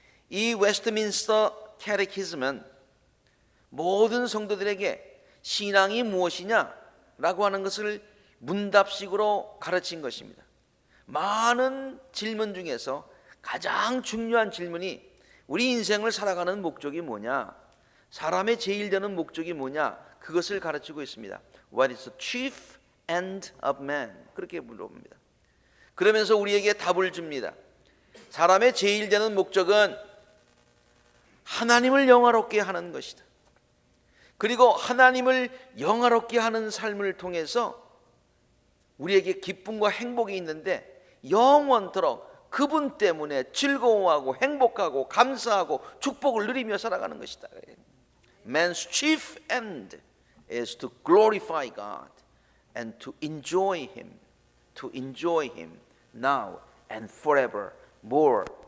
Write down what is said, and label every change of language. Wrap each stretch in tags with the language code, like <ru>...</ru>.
<ko>이 웨스트민스터 캐테키즘은 모든 성도들에게 신앙이 무엇이냐라고 하는 것을 문답식으로 가르친 것입니다. 많은 질문 중에서 가장 중요한 질문이 우리 인생을 살아가는 목적이 뭐냐, 사람의 제일 되는 목적이 뭐냐, 그것을 가르치고 있습니다.</ko> <en>What is the chief end of man?</en> <ko>그렇게 물어봅니다. 그러면서 우리에게 답을 줍니다. 사람의 제일 되는 목적은 하나님을 영화롭게 하는 것이다. 그리고 하나님을 영화롭게 하는 삶을 통해서 우리에게 기쁨과 행복이 있는데 영원토록 그분 때문에 즐거워하고 행복하고 감사하고 축복을 누리며 살아가는 것이다.</ko> <en>Man's chief end is to glorify God and to enjoy Him now and forever, more.</en>